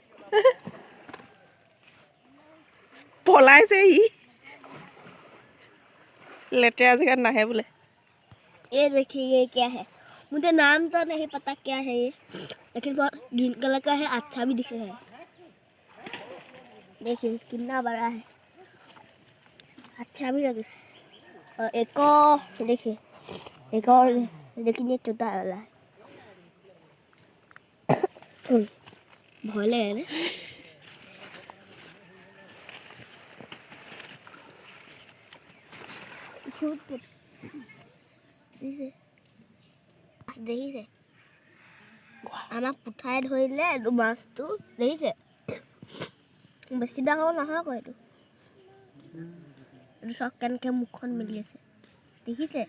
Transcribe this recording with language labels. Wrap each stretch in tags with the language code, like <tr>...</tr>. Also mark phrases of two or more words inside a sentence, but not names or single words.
<as>পলাইছে ই</as> <hi>लेटेरा जगह ना है बोले ये देखिए ये क्या है मुझे नाम तो नहीं पता क्या है ये लेकिन बहुत</hi> <en>green colour</en> <hi>का है अच्छा भी दिख रहा है देखिए कितना बड़ा है अच्छा भी लगे और एक और देखिए एक और लेकिन ये छोटा वाला है भोले है ना</hi> <as>দেখিছে আমাক পুঠাই ধৰিলে এইটো মাছটো দেখিছে বেছি ডাঙৰ নহয় আকৌ এইটো চক কেনেকৈ মুখখন মেলি আছে দেখিছে</as>